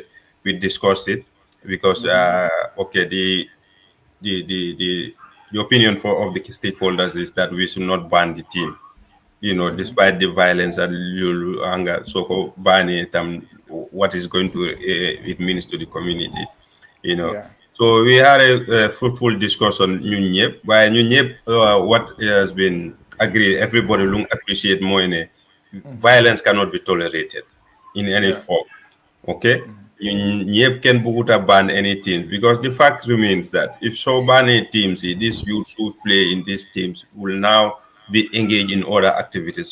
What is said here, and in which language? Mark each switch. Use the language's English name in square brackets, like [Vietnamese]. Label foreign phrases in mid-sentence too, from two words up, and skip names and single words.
[English] We discussed it because okay, the the opinion of the stakeholders is that we should not ban the team, despite the violence and anger, so ban it, what is going to it means to the community, you know. Yeah. So we had a fruitful discussion [Wolof] ñun ñëpp, waaye ñun ñëpp [English] what has been agreed, everybody will appreciate more in a violence cannot be tolerated in any Yeah. form. Okay? You can ban any teams because the fact remains that if so many teams, these youths who play in these teams will now be engaged in other activities.